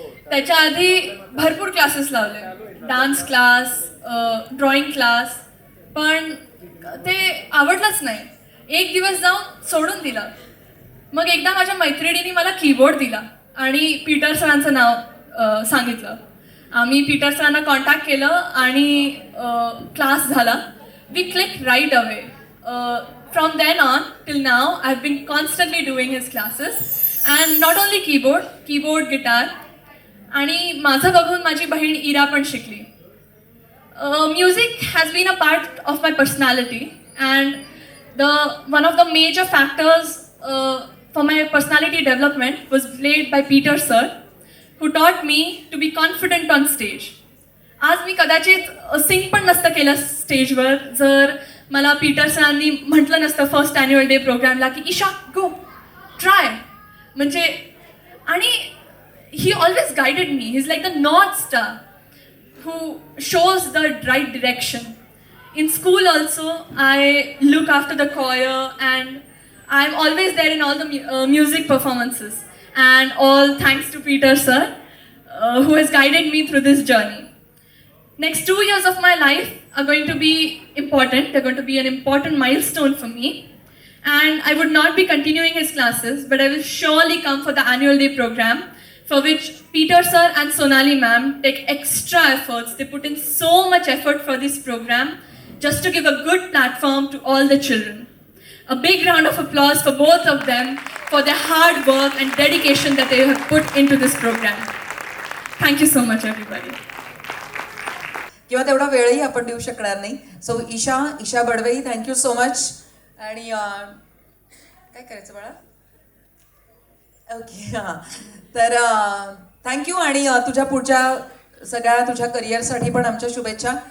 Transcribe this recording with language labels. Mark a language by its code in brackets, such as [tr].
[mr] त्याच्या आधी भरपूर क्लासेस लावले, डान्स क्लास, ड्रॉइंग क्लास, पण ते आवडलंच नाही. एक दिवस जाऊन सोडून दिलं. मग एकदा माझ्या मैत्रिणीने मला कीबोर्ड दिला आणि पीटर सरांचं नाव सांगितलं. आम्ही पीटर सरांना कॉन्टॅक्ट केलं आणि क्लास झाला. [en] We click right away. From then on till now, I've been constantly doing his classes, and not only keyboard, guitar, [mr] आणि माझं बघून माझी बहीण इरा पण शिकली. [en] Music has been a part of my personality, and one of the major factors for my personality development was played by Peter sir, who taught me to be confident on stage. [mr] आज मी कदाचित सिंग पण नसतं केलं स्टेजवर जर मला Peter सरांनी म्हटलं नसतं फर्स्ट ॲन्युअल डे प्रोग्रामला की ईशा [en] go try, [mr] म्हणजे. [en] आणि he always guided me. He is like the north star who shows the right direction. In school also I look after the choir and I am always there in all the music performances, and all thanks to Peter sir who has guided me through this journey. Next 2 years of my life are going to be important. They're going to be an important milestone for me. And I would not be continuing his classes, but I will surely come for the annual day program, for which Peter sir and Sonali ma'am take extra efforts. They put in so much effort for this program just to give a good platform to all the children. A big round of applause for both of them for their hard work and dedication that they have put into this program. Thank you so much, everybody. [mr] किंवा तेवढा वेळही आपण देऊ शकणार नाही. So Isha Badve, [en] Thank you so much. [mr] आणि काय करायचं बाळा? ओके, हां. तर थँक्यू. आणि तुझ्या पुढच्या सगळ्या तुझ्या करिअरसाठी पण आमच्या शुभेच्छा.